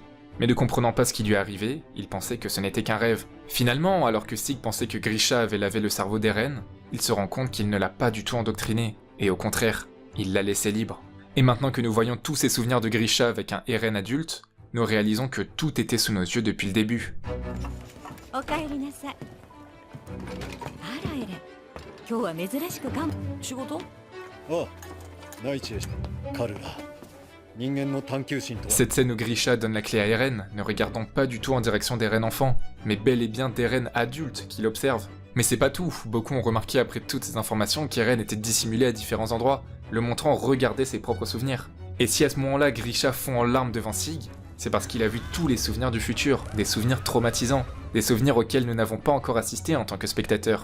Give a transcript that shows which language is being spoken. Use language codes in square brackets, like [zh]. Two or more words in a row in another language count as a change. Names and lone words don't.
[fr] Mais ne comprenant pas ce qui lui est arrivé, il pensait que ce n'était qu'un rêve. Finalement, alors que Sig pensait que Grisha avait lavé le cerveau d'Eren, il se rend compte qu'il ne l'a pas du tout endoctriné, et au contraire, il l'a laissé libre. Et maintenant que nous voyons tous ces souvenirs de Grisha avec un Eren adulte, nous réalisons que tout était sous nos yeux depuis le début. [ja] おかえりなさい。あらエレン、今日は珍しく仕事？ああ、内地へカルラ人間の探求心とは [fr] Cette scène où Grisha donne la clé à Eren ne regardons pas du tout en direction d'Eren enfant, mais bel et bien d'Eren adulte qui l'observe. Mais c'est pas tout, beaucoup ont remarqué après toutes ces informations qu'Eren était dissimulé à différents endroits, le montrant regarder ses propres souvenirs. Et si à ce moment-là Grisha fond en larmes devant Sig, c'est parce qu'il a vu tous les souvenirs du futur, des souvenirs traumatisants, des souvenirs auxquels nous n'avons pas encore assisté en tant que spectateurs.